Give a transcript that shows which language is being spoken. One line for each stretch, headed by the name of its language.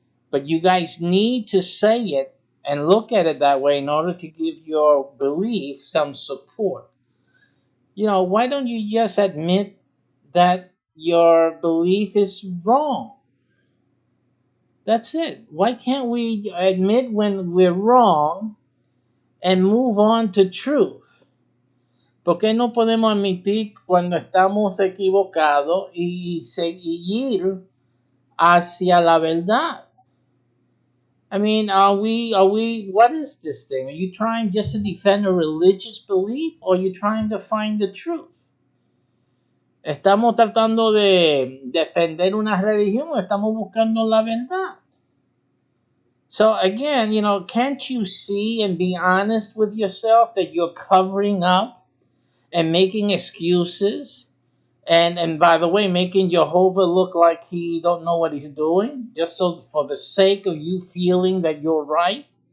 English: But you guys need to say it and look at it that way in order to give your belief some support. You know, why don't you just admit that your belief is wrong? That's it. Why can't we admit when we're wrong and move on to truth?
Spanish: ¿Por qué no podemos admitir cuando estamos equivocados y seguir hacia la verdad?
English: I mean, are we, what is this thing? Are you trying just to defend a religious belief or are you trying to find the truth?
Spanish: ¿Estamos tratando de defender una religión o estamos buscando la verdad?
English: So again, can't you see and be honest with yourself that you're covering up and making excuses? And by the way, making Jehovah look like he don't know what he's doing, just so for the sake of you feeling that you're right.